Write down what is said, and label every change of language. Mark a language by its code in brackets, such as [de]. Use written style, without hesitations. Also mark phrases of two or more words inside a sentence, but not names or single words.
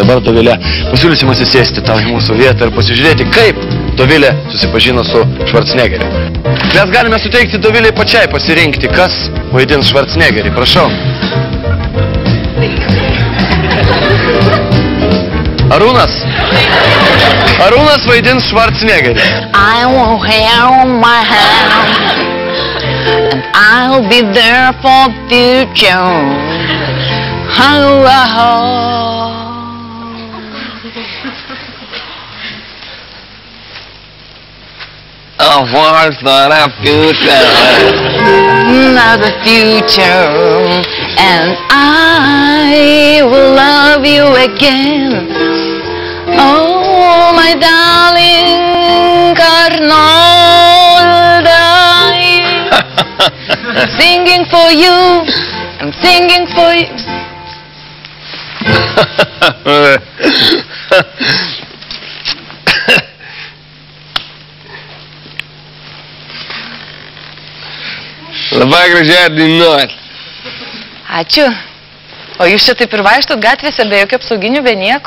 [lt] Dabar, Dovilė, pasiūlysim atsisėsti tau į mūsų vietą ir pasižiūrėti, kaip Dovilė susipažino su Schwarzeneggeriu. Mes galime suteikti Dovilei pačiai pasirinkti, kas vaidins Schwarzeneggerį. Prašau. Arūnas. Arūnas vaidins Schwarzeneggerį. [en] I will hold my hand and I'll be there for future. Was not a future. Not the future, and I will love you again. Oh, my darling Arnolda, I'm singing for you. I'm singing for you. [lt] Labai gražiai dainuot. Ačiū. O jūs čia taip ir vaikštot gatvėse be jokio apsauginių, be nieko?